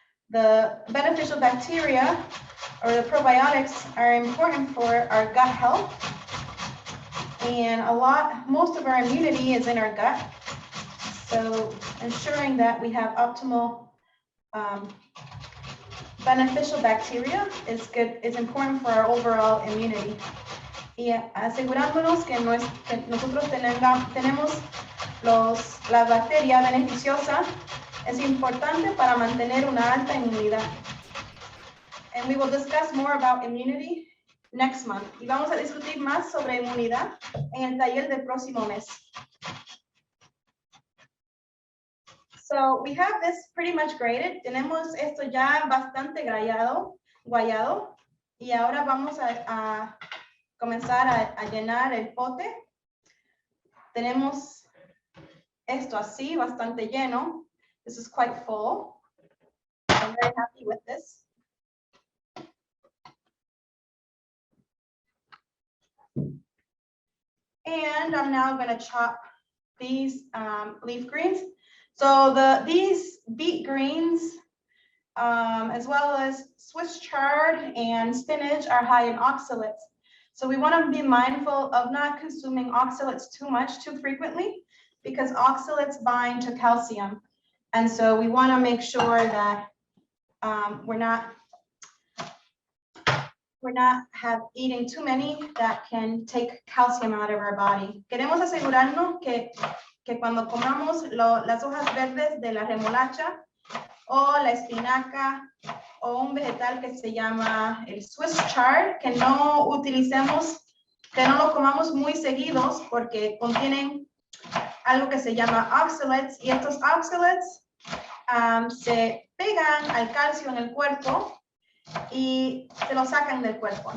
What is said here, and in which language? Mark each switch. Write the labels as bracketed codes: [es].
[en] The beneficial bacteria or the probiotics are important for our gut health. And most of our immunity is in our gut. So ensuring that we have optimal beneficial bacteria is good, is important for our overall immunity. [es] Y asegurándonos que nosotros tenemos las bacterias beneficiosas es importante para mantener una alta inmunidad. [en] And we will discuss more about immunity next month. [es] Y vamos a discutir más sobre inmunidad en el taller del próximo mes. [en] So we have this pretty much graded. [es] Tenemos esto ya bastante guayado. Y ahora vamos a comenzar a llenar el pote. Tenemos esto así, bastante lleno. [en] This is quite full. I'm very happy with this. And I'm now going to chop these leaf greens. So these beet greens, as well as Swiss chard and spinach, are high in oxalates. So we want to be mindful of not consuming oxalates too frequently, because oxalates bind to calcium. And so we want to make sure that we're not eating too many that can take calcium out of our body. [es] Queremos asegurarnos que cuando comamos las hojas verdes de la remolacha o la espinaca o un vegetal que se llama el Swiss chard, que no lo comamos muy seguidos porque contienen algo que se llama oxalates, y estos oxalates se pegan al calcio en el cuerpo y se lo sacan del cuerpo.